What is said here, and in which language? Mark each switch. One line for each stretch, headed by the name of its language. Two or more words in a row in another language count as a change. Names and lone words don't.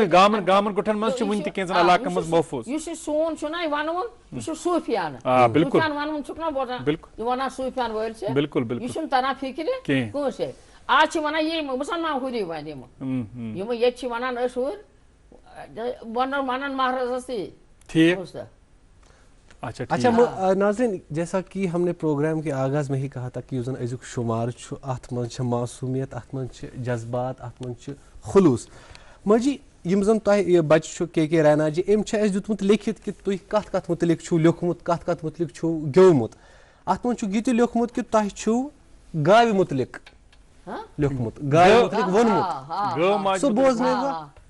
Kashmiri: یُس یہِ سون چھُنہ یہِ وَنوُن یہِ چھُ صوٗفیانہٕ وَنوُن چھُکھ نہ بوزان یہِ وَنان صوٗفیان وٲلۍ چھِ یہِ چھُنہٕ تران فِکرِ کٲنٛسے آز چھِ وَنان یہِ مُسلمان ہُری وَنہِ یِمہٕ ییٚتہِ چھِ وَنان أسۍ ہُرۍ وَنان مہرازس
Urdu: اچھا ناظرین جیسا کہ ہم نے پروگرام کے آغاز میں ہی کہا تھا کہ
Kashmiri: یُس أزیُک شُمار چھُ اَتھ منٛز چھِ معصوٗمیت اَتھ منٛز چھِ جذبات اَتھ منٛز چھِ خلوٗص ماجی یِم زن تۄہہِ بچہِ چھُ کے رینا جی أمۍ چھِ اَسہِ دیُتمُت لیکھِتھ کہِ تُہۍ کتھ کتھ مُتعلق چھُو لیوٚکھمُت کتھ کتھ مُتعلق چھُو گیومُت اتھ منٛز چھُکھ یہِ تہِ لیوٚکھمُت کہِ تۄہہِ چھُو گاوِ مُتعلق لیوٚکھمُت گاوِ مُتعلق ووٚنمُت سُہ بوزنٲیوا